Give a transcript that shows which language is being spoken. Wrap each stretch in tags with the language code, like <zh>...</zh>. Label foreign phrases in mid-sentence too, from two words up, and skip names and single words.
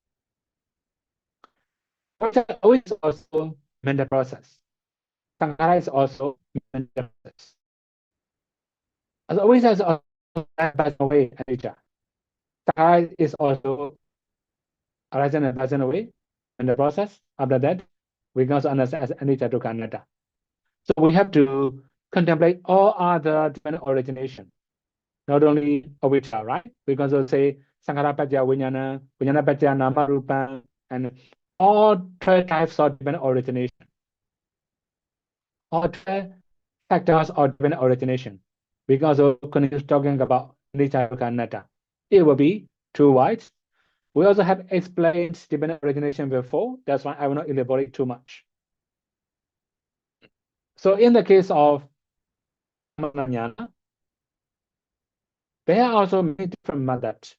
<en>Avijja is also mental process. Sankhara is also mental process. As avijja is also passing away, anicca. Sankhara is also arising and passing away in the process. After that, we can also understand as</en> <pi>anicca dukkha anatta.</pi> <en>So we have to contemplate all other dependent origination, not only avijja, right? We can also say</en> <pi>sankhara paccaya vijnana, vijnana paccaya nama rupa,</pi> <en>and all 12 types of dependent origination. All 12 factors of dependent origination. We can also continue talking about</en> <pi>anicca dukkha anatta.</pi> <en>It will be too wide. We also have explained dependent origination before. That's why I will not elaborate too much. So in the case of Maggāmaggañāṇa, there are also many different methods.</en>